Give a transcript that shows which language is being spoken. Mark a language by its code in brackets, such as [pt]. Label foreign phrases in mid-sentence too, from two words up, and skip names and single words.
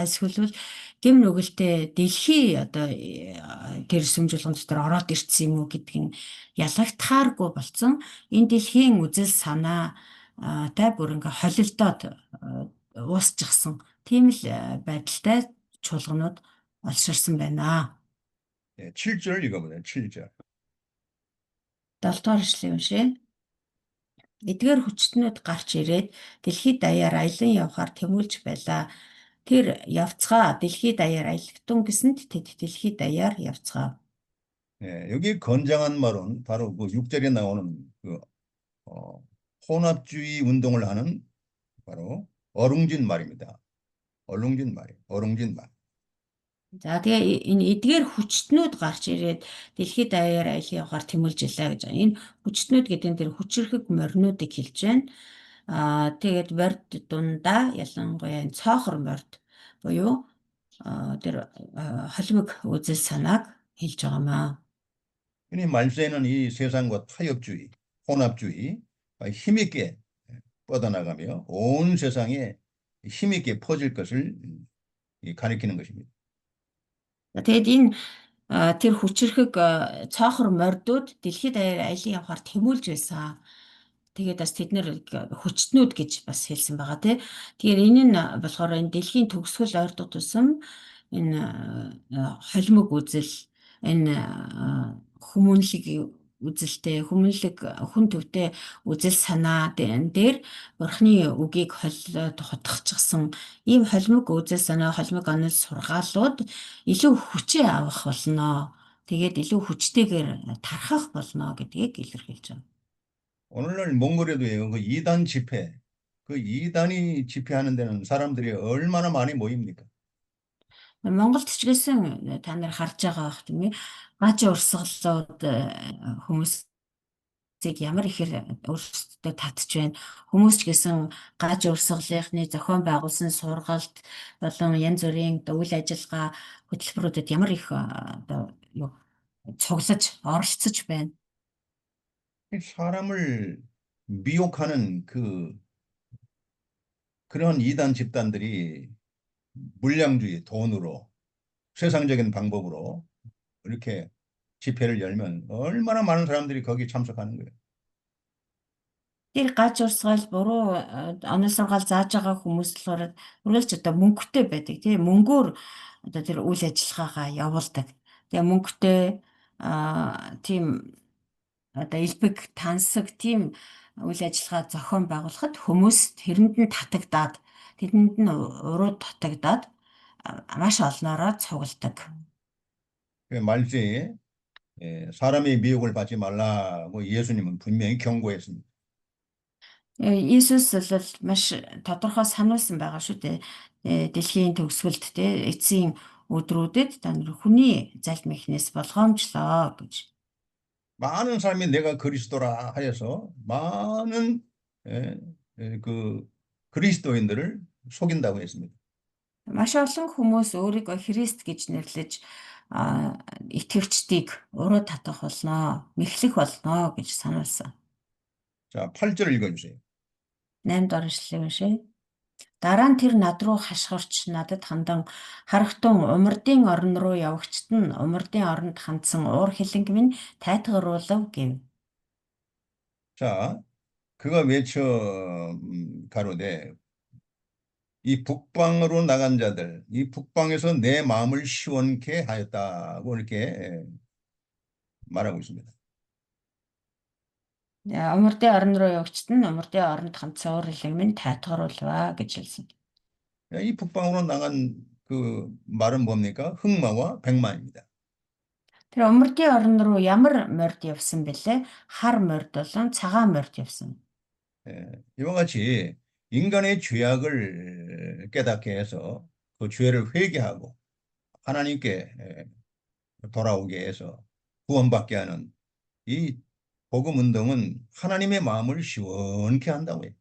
[mn] Эсвэл гэм нүгэлтэй дэлхий одоо тэр сүм жуулган дотор ороод ирсэн юм уу гэдг нь ялагдахааргүй болсон. Энэ дэлхийн үзэл санаа тай бүр ингээ холилдоод уусчихсан. Тийм л байдалтай чуулганууд олширсан байна. [ko] 예, 7절 읽어보세요. 7절. [mn] 7 дугаар эшлэгийг уншъя. Эдгээр хүчтнүүд гарч ирээд дэлхийд даяар аялан явхаар тэмүүлж байлаа. Тэр явцгаа дэлхийд даяар аялагдсан гэсэнд тэд дэлхийд даяар явцгаа. [ko] 예, 여기 건장한 말은 바로 그 6절에 나오는 그 혼합주의 운동을 하는 바로 어룽진 말입니다. 어룽진 말이에요. 어룽진 말. [mn] За тэгээ энэ эдгээр хүчтнүүд гарч ирээд дэлхийд даяар аялан явахаар тэмүүлж илаа гэж. Энэ хүчтнүүд гэдэг нь тэр хүчрхэг моринуудыг хэлж байна. Тэгээд морд дундаа ялангуяа энэ цоохор морд буюу тэр холимог үзэл санааг хэлж байгаамаа. [ko] 흔히 말세는 이 세상과 타협주의, 혼합주의 힘있게 뻗어나가며 온 세상에 힘있게 퍼질 것을 가리키는 것입니다. [mn] Тэгээд энэ тэр хүчрхэг цоохор мордууд дэлхийд даяар аялан явахаар тэмүүлж байсан. Тэгээд бас тэд нэр хүчтнүүд гэж бас хэлсэн байгаа тий. Тэгэхээр энэ нь болохоор энэ дэлхийн төгсгөл ойртох тусам энэ холимог үзэл, энэ хүмүүнлэг үзэлтэй, хүмүүнлэг хүн төвтэй үзэл санаа дээр Бурхны үгийг холилоод хутгачихсан ийм холимог үзэл санаа, холимог онол сургаалууд илүү хүчээ авах болно. Тэгээд илүү хүчтэйгээр тархах болно гэдгийг илэрхийлж байна. [ko] 오늘날 몽골에도요, 그 이단 집회, 그 이단이 집회하는 데는 사람들이 얼마나 많이 모입니까? [mn] Монголд ч гэсэн та нар харж байгаа бах тийм ээ. Гаж урсгалууд хүмүүсийг ямар ихээр өөрсдөө татж байна. Хүмүүс ч гэсэн гаж урсгалынхны зохион байгуулсан сургалт болон янз бүрийн үйл ажиллагаа хөтөлбөрүүдэд ямар их одоо юу цуглаж оролцож байна. [ko] 사람을 미혹하는 그런 이단 집단들이 물량주의, 돈으로, 세상적인 방법으로 이렇게 집회를 열면 얼마나 많은 사람들이 거기 참석하는 거예요. [mn] Тэр гаж урсгал буруу онол сургаал зааж байгаа хүмүүс болохоор үргэлж одоо мөнгөтэй байдаг тийм мөнгөөр одоо тэр үйл ажиллагаагаа явуулдаг. Тэгээ мөнгөтэй тийм одоо элбэг тансаг тийм үйл ажиллагаа зохион байгуулахад хүмүүс тэрэнд нь татагдаад тэдэнд нь уруу татагдаад маш олноороо цугладаг. [ko] 말세에 사람의 미혹을 받지 말라고 예수님은 분명히 경고했습니다. [mn] Иесус бол маш тодорхой сануулсан байгаа шүү дээ. Дэлхийн төгсгөлд те эцсийн өдрүүдэд та нар хүний залмихнээс болгоомжлоо гэж. [ko] 많은 사람이 내가 그리스도라 하여서 많은 그 그리스도인들을 속인다고 했습니다. [mn] Маш олон хүмүүс өөрийгөө Христ гэж нэрлэж итгэвчдийг уруу татах болно, мэхлэх болно гэж сануулсан. [ko] 자, 8절 읽어주세요. [mn] 8 дугаар эшлэгийг уншъя. Дараа нь тэр над руу хашгирч надад хандан харахтун умардын орн руу явагчт нь умардын оронд хандсан уур хилэнг минь тайтгаруулав гэв. [ko] 자, 그가 외쳐 가로되 이 북방으로 나간 자들, 이 북방에서 내 마음을 시원케 하였다고 이렇게 말하고 있습니다. [mn] Умардын орн руу явагчт нь умардын оронд хандсан уур хилэнг минь тайтгаруулваа гэж хэлсэн. [ko] 이 북방으로 나간 그 말은 뭡니까? 흑마와 백마입니다. [mn] Тэр умардын орн руу ямар морд явсан бэлээ? Хар морд болон цагаан морд явсан. [ko] 이와 같이 인간의 죄악을 깨닫게 해서 그 죄를 회개하고 하나님께 돌아오게 해서 구원받게 하는 이 복음 운동은 하나님의 마음을 시원케 한다고 해요.